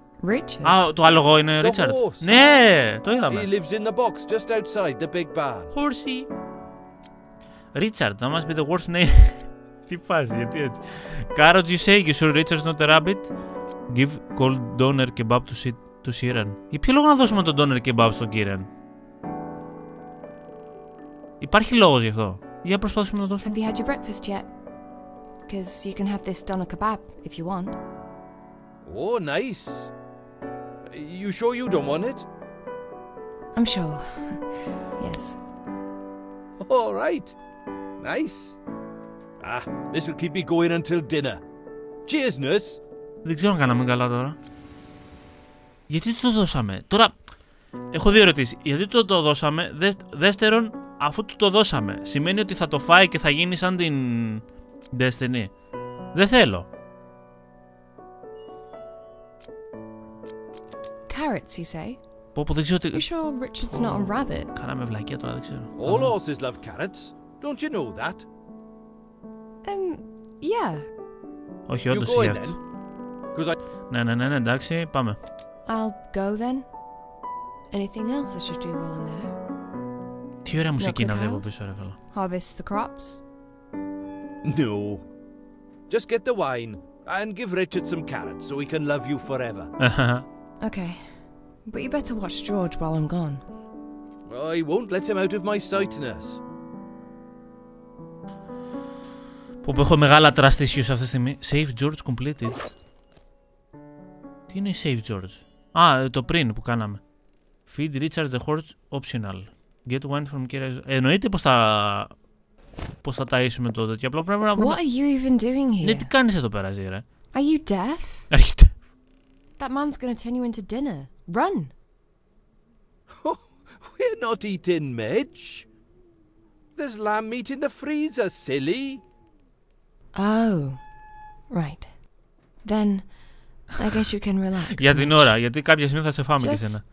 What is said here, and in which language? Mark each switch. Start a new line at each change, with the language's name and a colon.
English: Richard?
Greek: Α, το άλογο είναι
English: The Richard. horse.
Greek: Ναι, το είδαμε.
English: He lives in the box just outside the big barn. Horsey. Richard, that must be the worst name.
Greek: Τι φάση, γιατί έτσι.
English: Carrot, you say, you sure Richard's not a rabbit? Give cold doner kebab to Kieran.
Greek: Για ποιο λόγο να δώσουμε τον doner kebab στον Kieran? Υπάρχει λόγος γι' αυτό. Για προσπαθήσουμε να δώσουμε.
English: Have you had your breakfast yet? Because you can have this doner kebab if you want. Oh, nice. You sure you don't want it? I'm sure. Yes. All right. Nice. This will keep me going until dinner. Cheers, nurse.
Greek: Δεν ξέρω αν κάναμε καλά τώρα. Γιατί το δώσαμε. Τώρα, έχω δύο ερωτήσεις. Γιατί το δώσαμε. Δεύτερον, αφού το δώσαμε, σημαίνει ότι θα το φάει και θα γίνει σαν την Destiny. Δεν θέλω.
English: Carrots, you say?
Greek: Πω, δεν ξέρω τι...
English: You sure Richard's not a rabbit?
Greek: Κάναμε βλακία τώρα, δεν ξέρω.
English: All horses love carrots. Don't you know that? Yeah.
Greek: Όχι, όντως είχε αυτό. Ναι, εντάξει, πάμε.
English: I'll go then. Anything else I should do while I'm there?
Greek: Τι ωραία μουσική να βλέπω πίσω, ρε φίλο.
English: Harvest the crops? No. Just get the wine and give Richard some carrots so he can love you forever. Okay. But you better watch George while I'm gone. I won't let him out of my sight, nurse.
Greek: Που έχω μεγάλα trust issues αυτή τη στιγμή.
English: Save George completed.
Greek: Τι είναι η Save George? Α, το πριν που κάναμε.
English: Feed Richard the horse optional. Get wine from Kira.
Greek: Εννοείται πως θα ταΐσουμε το τέτοιο. Απλά πρέπει να βρούμε...
English: What are you even doing here?
Greek: Ναι, τι κάνεις εδώ πέρα, Ζήρα?
English: Are you deaf?
Greek: Έρχεται.
English: That man's gonna turn you into dinner. Run! We're not eating Midge. There's lamb meat in the freezer, silly. Oh. Right. Then, I guess you can relax.
Greek: Για την ώρα, γιατί κάποια στιγμή θα σε φάμε και εσένα.